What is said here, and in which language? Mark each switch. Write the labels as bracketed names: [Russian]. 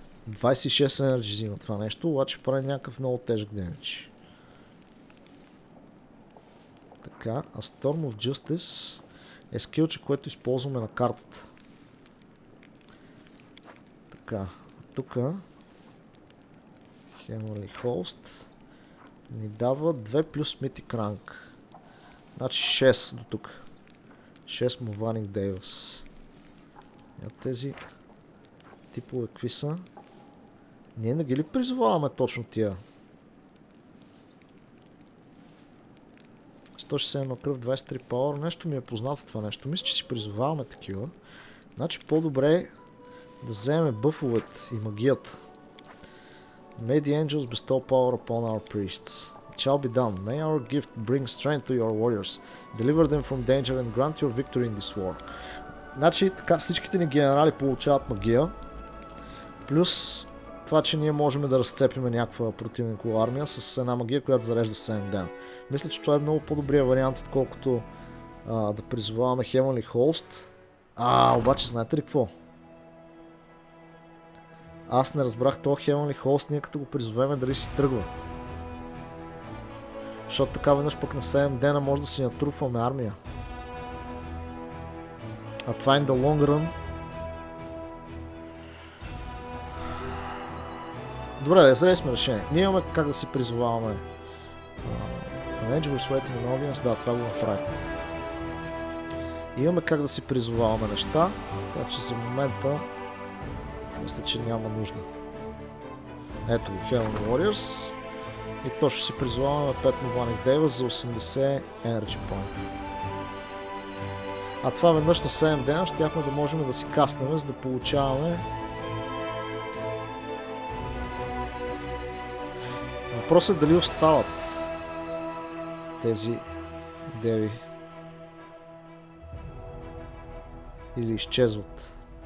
[Bulgarian] 26 енерджи взима това нещо, обаче прави някакъв много тежък демидж. Така, а Storm of Justice е скилче, което използваме на картата. Така. Тук Heavenly Host ни дава 2 плюс Mythic Rank. Значи 6 до тук. 6 Moving Devils. Тези типове какви са? Ние не ги ли призоваваме точно тия? 161 кръв, 23 power. Нещо ми е познато това нещо. Мисля, че си призоваваме такива. Значи по-добре да вземем бъфовете и магията. [English] May the angels bestow power upon our priests. It shall be done. May our gift bring strength to your warriors. Deliver them from danger and grant your victory in this war. [Bulgarian] Значи така всичките ни генерали получават магия. Плюс това, че ние можем да разцепиме някаква противникова армия с една магия, която зарежда 7 ден. Мисля, че това е много по-добрия вариант, отколкото да призоваваме Heavenly Host. Обаче знаете ли какво? Аз не разбрах този Heavenly Host, ние като го призовеме дали си тръгва. Защото така веднъж пък на 7 дена може да си натруфваме армия. А това [English] in the long run. [Bulgarian] Добре, да взели сме решение. Ние имаме как да си призоваваме [English] Angel is waiting in audience. [Bulgarian] Да, това го направим. Имаме как да си призоваваме неща, така че за момента мисля, че няма нужда. Ето го, Heaven Warriors. И то ще си призоваваме 5 Novanik Дейва за 80 Energy Point. А това веднъж на 7 дена щяхме да можем да си каснем, за да получаваме. Въпросът е дали остават тези деви или изчезват.